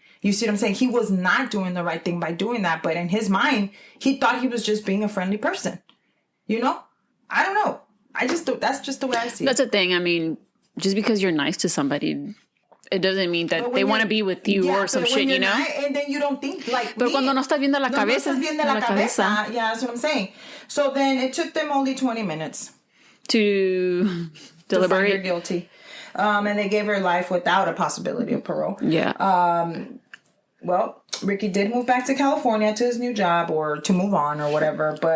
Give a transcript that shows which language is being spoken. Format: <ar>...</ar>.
<en>You see what I'm saying? He was not doing the right thing by doing that, but in his mind, he thought he was just being a friendly person. You know? I don't know. That's just the way I see it. That's the thing. I mean, just because you're nice to somebody, it doesn't mean that they want to be with you or some shit, you know? And then you don't think like.</en> <es>Pero cuando no estás viendo la cabeza. No estás viendo la cabeza.</es> <en>Yeah, that's what I'm saying. So then it took them only 20 minutes to find her deliberate. guilty. And they gave her life without a possibility of parole. Yeah. Well, Ricky did move back to California to his new job, or to move on or whatever.</en>